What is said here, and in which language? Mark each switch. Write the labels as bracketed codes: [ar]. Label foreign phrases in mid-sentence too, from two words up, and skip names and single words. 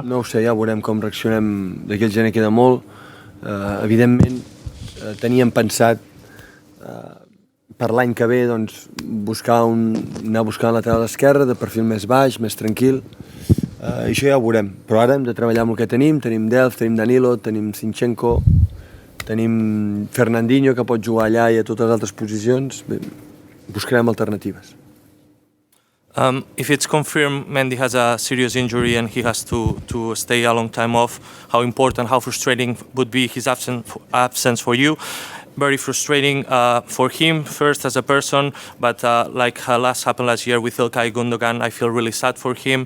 [ca] No ho sé, ja veurem com reaccionem. D'aquí al gener queda molt. Evidentment teníem pensat per l'any que ve anar a buscar un lateral esquerre de perfil més baix, més tranquil. Això ja ho veurem, però ara hem de treballar amb el que tenim. Tenim Delph, tenim Danilo, tenim Zinchenko, tenim Fernandinho que pot jugar allà i a totes les altres posicions. Bé, buscarem alternatives. [en] If it's confirmed Mendy has a serious injury and he has to stay a long time off, how important, how frustrating would be his absence for you? Very frustrating for him first as a person, but like last happened last year with Ilkay Gundogan, I feel really sad for him.